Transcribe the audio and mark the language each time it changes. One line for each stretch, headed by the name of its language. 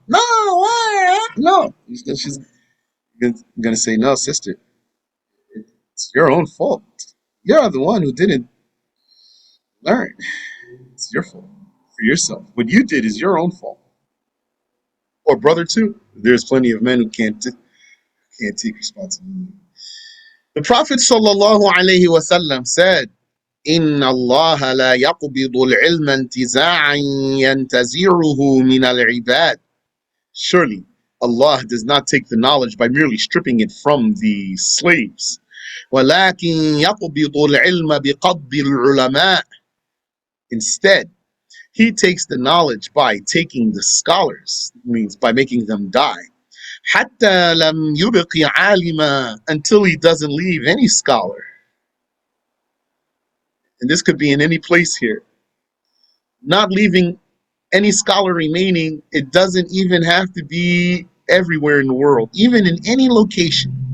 English: No, why? No." She's gonna say, "No, sister, it's your own fault. You're the one who didn't learn. It's your fault for yourself. What you did is your own fault." Or brother too. There's plenty of men who can't take responsibility. The Prophet sallallahu alaihi wasallam said,
Arabic: إن الله لا يقبض العلم انتزاعا ينتزعه من العباد.
English: Surely Allah does not take the knowledge by merely stripping it from the slaves.
Arabic: ولكن يقبض العلم بقبض العلماء.
English: Instead, He takes the knowledge by taking the scholars, means by making them die.
Arabic: حتى لم يبق عالما,
English: until He doesn't leave any scholar. And this could be in any place here. Not leaving any scholar remaining, it doesn't even have to be everywhere in the world, even in any location.